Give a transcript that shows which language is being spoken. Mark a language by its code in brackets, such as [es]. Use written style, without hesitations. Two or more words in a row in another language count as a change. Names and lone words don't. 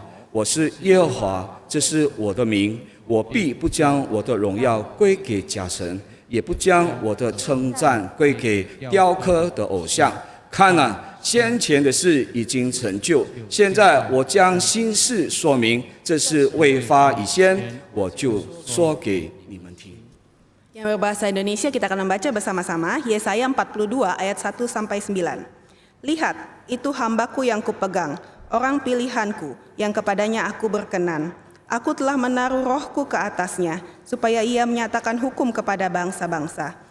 [zh] 我是耶和华，这是我的名，我必不将我的荣耀归给假神，也不将我的称赞归给雕刻的偶像。看啊，先前的事已经成就，现在我将新事说明，这是未发以先，我就说给你们听。 [id] Yang berbahasa Indonesia kita akan membaca bersama-sama Yesaya 42 ayat 1-9. Lihat, itu hambaku yang kupegang, orang pilihanku yang kepadanya aku berkenan. Aku telah menaruh rohku ke atasnya, supaya ia menyatakan hukum kepada bangsa-bangsa.